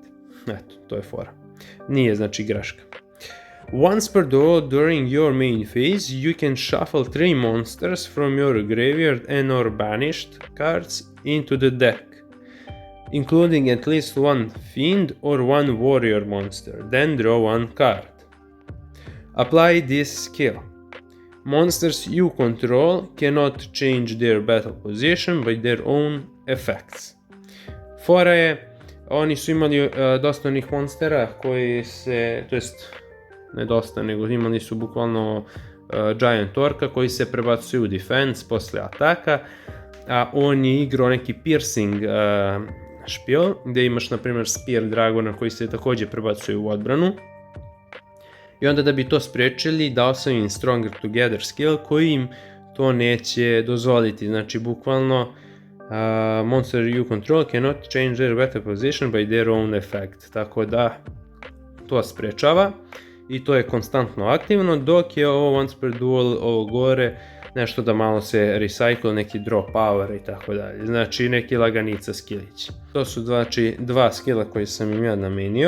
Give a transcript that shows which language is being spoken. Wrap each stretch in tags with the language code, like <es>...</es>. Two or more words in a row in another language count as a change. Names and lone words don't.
<sr>Eto, to je fora. Nije znači greška.</sr> <en>Once per duel during your main phase, you can shuffle 3 monsters from your graveyard and or banished cards into the deck, including at least one fiend or one warrior monster, then draw one card. Apply this skill. Monsters you control cannot change their battle position by their own effects.</en> <sr>Fora je, oni su imali dosta onih monstera koji se, to jest ne dosta, nego imali su bukvalno Giant Orca koji se prebacuju u defense posle ataka, a on je igrao neki piercing špil, gdje imaš na primjer Spear Dragona koji se također prebacuje u odbranu. I onda da bi to spriječili, dao sam im Stronger Together skill koji im to neće dozvoliti. Znači bukvalno</sr> <en>monster you control cannot change their battle position by their own effect.</en> <sr>Tako da to spriječava i to je konstantno aktivno, dok je ovo</sr> <en>once per duel,</en> <sr>ovo gore, nešto da malo se recycle, neki</sr> <en>draw power</en> <sr>i tako dalje. Znači neki laganica skillići. To su znači dva skilla koji sam im ja namenio.</sr>